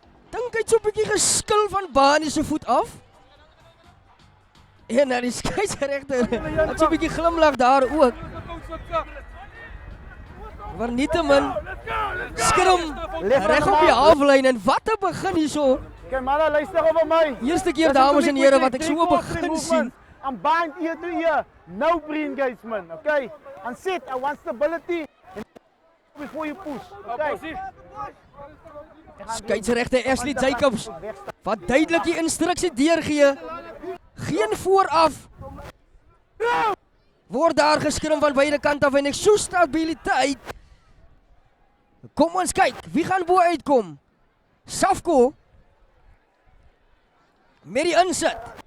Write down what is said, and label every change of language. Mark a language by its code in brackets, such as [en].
[af] Dink hy het so 'n bietjie geskil van Bani se voet af. En dan die skeieregter het so 'n bietjie glimlag daar ook. Maar nietemin skrum reg op die halflyn en wat 'n begin hierso. Kyk manne, luister op my. Eerste keer dames en here wat ek so 'n begin sien. [en] I'm bind ear to ear. No pre-engagement, okay? And sit, I want stability before you push, okay? [af] Skeieregter Ashley Jacobs wat duidelik die instruksie deurgee. Geen vooraf Word daar geskrim van beide kante af en ek so stabiliteit. Kom ons kyk, wie gaan bo uitkom? Safko met die insit.